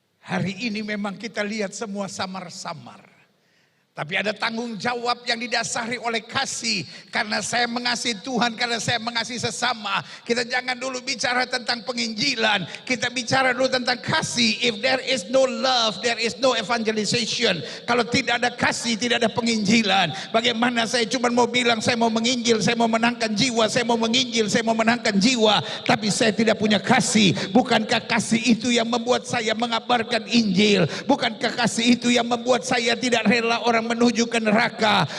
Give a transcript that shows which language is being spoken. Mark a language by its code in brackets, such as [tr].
[id] Hari ini memang kita lihat semua samar-samar. Tapi ada tanggung jawab yang didasari oleh kasih. Karena saya mengasihi Tuhan, karena saya mengasihi sesama. Kita jangan dulu bicara tentang penginjilan. Kita bicara dulu tentang kasih. [en] If there is no love, there is no evangelization. [id] Kalau tidak ada kasih, tidak ada penginjilan. Bagaimana saya cuma mau bilang saya mau menginjil, saya mau menangkan jiwa, saya mau menginjil, saya mau menangkan jiwa. Tapi saya tidak punya kasih. Bukankah kasih itu yang membuat saya mengabarkan Injil? Bukankah kasih itu yang membuat saya tidak rela orang menuju ke neraka?